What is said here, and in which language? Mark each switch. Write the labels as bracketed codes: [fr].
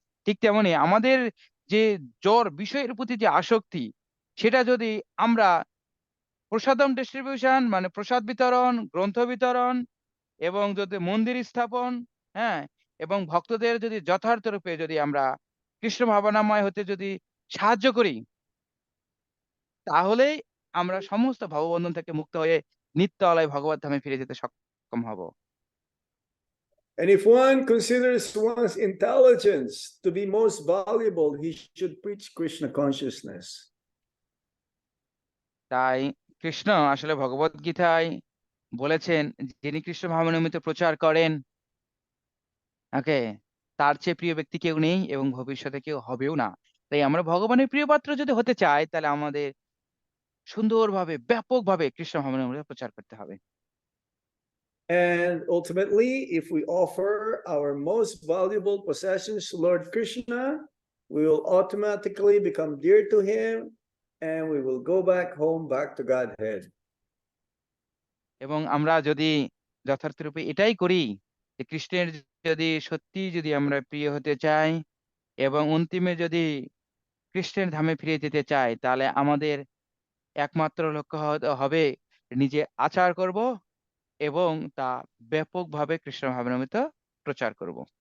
[bn] ঠিক তেমনি আমাদের যে জ্বর বিষয়ের প্রতি যে আসক্তি সেটা যদি আমরা প্রসাদম ডিস্ট্রিবিউশন মানে প্রসাদ বিতরণ, গ্রন্থ বিতরণ এবং যদি মন্দির স্থাপন, হ্যাঁ? এবং ভক্তদের যদি যথার্থ রূপে যদি আমরা কৃষ্ণ ভাবনাময় হতে যদি সাহায্য করি, তাহলেই আমরা সমস্ত ভববন্ধন থেকে মুক্ত হয়ে নিত্য আলয় ভগবত ধামে ফিরে যেতে সক্ষম হব। [en] And if one considers one's intelligence to be most valuable, he should preach Krishna consciousness. [bn] তাই কৃষ্ণ আসলে ভগবত গীতায় বলেছেন, যিনি কৃষ্ণ ভাবনামৃত প্রচার করেন, ওকে, তার চেয়ে প্রিয় ব্যক্তি কেউ নেই এবং ভবিষ্যতে কেউ হবেও না। তাই আমরা ভগবানের প্রিয় পাত্র যদি হতে চাই তাহলে আমাদের সুন্দরভাবে ব্যাপকভাবে কৃষ্ণ ভাবনামৃত প্রচার করতে হবে। [en] And ultimately, if we offer our most valuable possessions to Lord Krishna, we will automatically become dear to him and we will go back home, back to Godhead. [bn] এবং আমরা যদি যথার্থরূপে এটাই করি যে কৃষ্ণের যদি সত্যি যদি আমরা প্রিয় হতে চাই এবং অন্তিমে যদি কৃষ্ণের ধামে ফিরে যেতে চাই তাহলে আমাদের একমাত্র লক্ষ্য হবে নিজে আচার করব এবং তা ব্যাপকভাবে কৃষ্ণ ভাবনামৃত প্রচার করব।